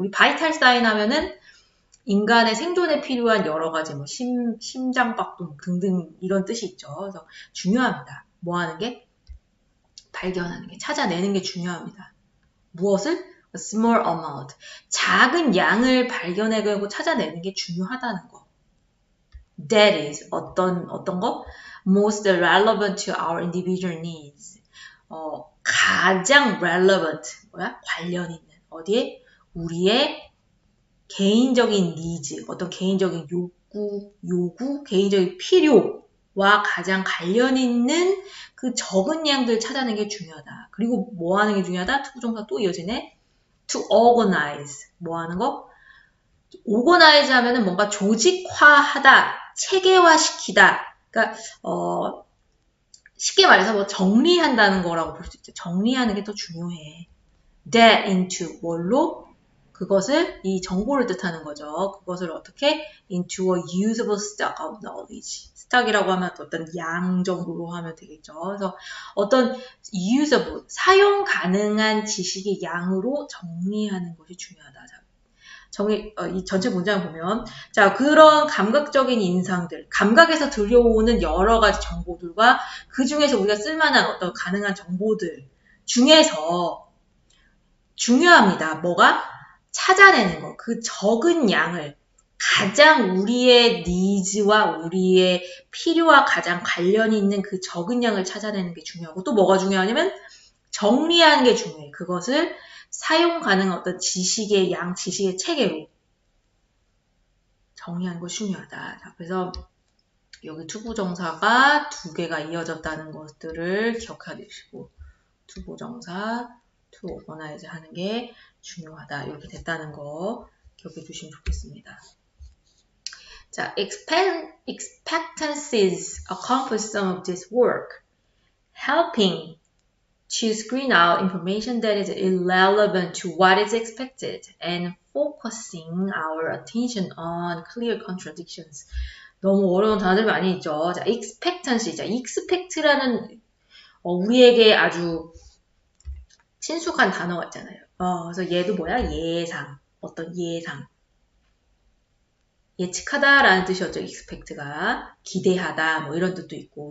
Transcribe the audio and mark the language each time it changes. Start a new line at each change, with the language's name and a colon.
Korean: 우리 vital sign 하면은 인간의 생존에 필요한 여러 가지 뭐 심장박동 등등 이런 뜻이 있죠. 그래서 중요합니다. 뭐 하는 게? 발견하는 게, 찾아내는 게 중요합니다. 무엇을?
English: A small amount.
Korean: 작은 양을 발견해내고 찾아내는 게 중요하다는 거.
English: That is
Korean: 어떤 거?
English: Most relevant to our individual needs.
Korean: 가장 relevant 관련 있는 어디에? 우리의 개인적인 needs, 어떤 개인적인 요구, 개인적인 필요와 가장 관련 있는 그 적은 양들 찾아내는 게 중요하다. 그리고 뭐 하는 게 중요하다? 투부정사 또 이어지네.
English: To organize.
Korean: 뭐 하는 거? organize 하면은 뭔가 조직화하다, 체계화시키다. 그러니까 쉽게 말해서 뭐 정리한다는 거라고 볼 수 있죠. 정리하는 게 더 중요해.
English: That into
Korean: 뭘로? 그것을 이 정보를 뜻하는 거죠. 그것을 어떻게
English: into a usable stock of knowledge.
Korean: stock이라고 하면 어떤 양 정도로 하면 되겠죠. 그래서 어떤 usable, 사용 가능한 지식의 양으로 정리하는 것이 중요하다. 이 전체 문장을 보면, 자, 그런 감각적인 인상들, 감각에서 들려오는 여러 가지 정보들과 그 중에서 우리가 쓸만한 어떤 가능한 정보들 중에서 중요합니다. 뭐가? 찾아내는 거. 그 적은 양을 가장 우리의 니즈와 우리의 필요와 가장 관련이 있는 그 적은 양을 찾아내는 게 중요하고 또 뭐가 중요하냐면 정리하는 게 중요해. 그것을 사용 가능한 어떤 지식의 양, 지식의 체계로 정리하는 것이 중요하다. 자, 그래서 여기 투부정사가 두 개가 이어졌다는 것들을 기억하시고 투부정사,
English: to organize
Korean: 하는 게 중요하다. 이렇게 됐다는 거 기억해 주시면 좋겠습니다.
English: 자, expectancies accomplish some of this work, helping to screen out information that is irrelevant to what is expected and focusing our attention on clear contradictions.
Korean: 너무 어려운 단어들 많이 있죠. 자, expectancy. 자, expect라는 우리에게 아주 친숙한 단어가 있잖아요. 그래서 얘도 뭐야? 예상. 어떤 예상. 예측하다라는 뜻이었죠. expect가. 기대하다. 뭐 이런 뜻도 있고.